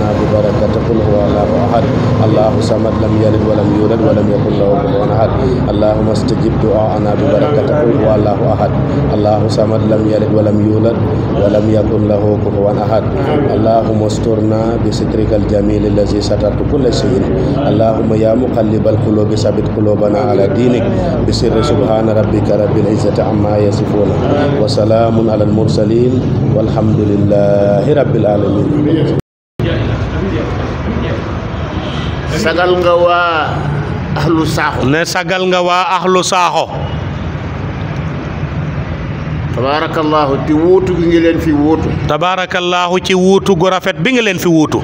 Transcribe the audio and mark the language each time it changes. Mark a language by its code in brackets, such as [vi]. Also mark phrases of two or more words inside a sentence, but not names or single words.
[ar] ببركة قل هو الله أحد الله صمد لم يلد ولم يولد ولم يكن له كفوا أحد اللهم استجب دعاءنا ببركة قل هو الله أحد الله صمد لم يلد ولم يولد ولم يكن له كفوا أحد اللهم استرنا بسترك الجميل الذي سترت كل شيء اللهم يا مقلب القلوب ثبت قلوبنا على دينك بسر سبحان ربك رب العزة عما يصفون وسلام على المرسلين والحمد لله رب العالمين. [wo] sagal nga waa ahlu saaxo ne sagal nga waa ahlu saaxo tabarakallahu ci wuutu gi ngi leen fi wuutu tabarakallahu ci wuutu gu rafet bi nga leen fi wuutu